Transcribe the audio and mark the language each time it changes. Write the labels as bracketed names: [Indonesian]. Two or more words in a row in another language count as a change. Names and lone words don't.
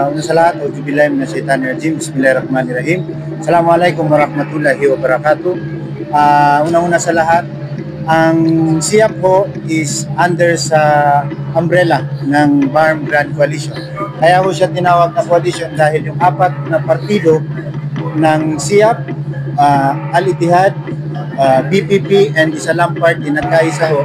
[Filipino] sa lahat. [Arabic] أعوذ بالله من الشيطان الرجيم. بسم الله الرحمن الرحيم. السلام عليكم ورحمة الله وبركاته. [Filipino] Una-una sa lahat, ang SIAP ho [English] is under [Filipino] sa umbrella ng BARM Grand Coalition. Kaya ho siya tinawag na coalition dahil yung apat na partido ng SIAP, Al-Ittihad, BPP, and isa lang party nagkaisa ho.